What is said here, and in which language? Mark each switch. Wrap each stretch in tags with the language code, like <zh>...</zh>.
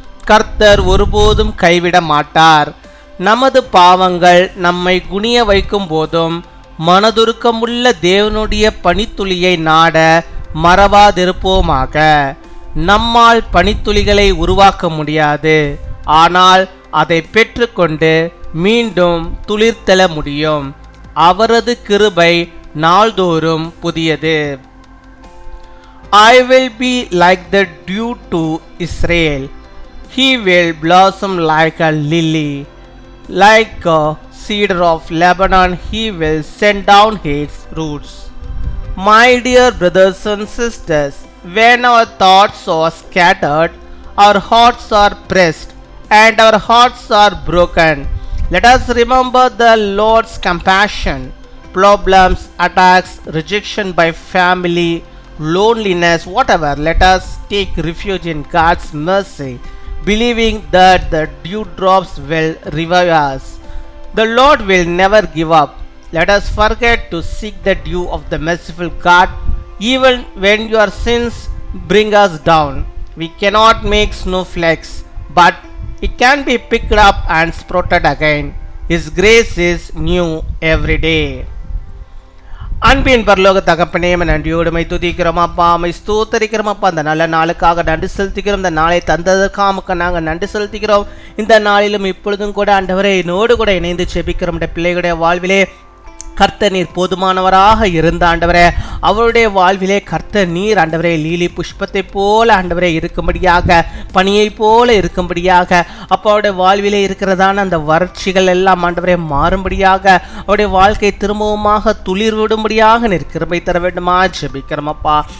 <ta>கர்த்தர் ஒருபோதும் கைவிட மாட்டார். நமது பாவங்கள் நம்மை குனிய வைக்கும் போதும் மனதுருக்கமுள்ள தேவனுடைய பனித்துளியை நாட மறவாதிருப்போமாக. நம்மால் பனித்துளிகளை உருவாக்க முடியாது, ஆனால் அதை பெற்றுக்கொண்டு மீண்டும் துளிர்த்தெழ முடியும். அவரது கிருபை நாள்தோறும் புதியது.</ta> <en>I will be like the dew to Israel. He will blossom like a lily. Like a cedar of Lebanon, he will send down his roots. My dear brothers and sisters, when our thoughts are scattered, our hearts are pressed, and our hearts are broken, let us remember the Lord's compassion. Problems, attacks, rejection by family, loneliness, whatever, let us take refuge in God's mercy, believing that the dewdrops will revive us. The Lord will never give up. Let us forget to seek the dew of the merciful God, even when your sins bring us down. We cannot make snowflakes, but it can be picked up and sprouted again. His grace is new every day.</en> <ta>அன்பின் பரலோக தகப்பனே, நன்றியோடு my துதிக்கிறோம் அப்பா, my ஸ்தோத்தரிக்கிறோம் அப்பா. அந்த நல்ல நாளுக்காக நன்றி செலுத்திக்கிறோம். இந்த நாளை தந்ததற்காக நாங்கள் நன்றி செலுத்திக்கிறோம். இந்த நாளிலும் இப்பொழுதும் கூட ஆண்டவரே என்னோடு கூட இணைந்து செபிக்கிறோம். பிள்ளைகளுடைய வாழ்விலே கர்த்தர் நீர் போதுமானவராக இருந்த ஆண்டவரே, அவருடைய வாழ்விலே கர்த்தர் நீர் ஆண்டவரே லீலி புஷ்பத்தை போல ஆண்டவரே இருக்கும்படியாக, பனியை போல இருக்கும்படியாக, அப்போ அவருடைய வாழ்விலே இருக்கிறதான அந்த வறட்சிகள் எல்லாம் ஆண்டவரே மாறும்படியாக, அவருடைய வாழ்க்கை திரும்பவுமாக துளிர் விடும்படியாக நீர் கிருபை தர வேண்டுமா ஜெபிக்கிறோம் அப்பா.</ta>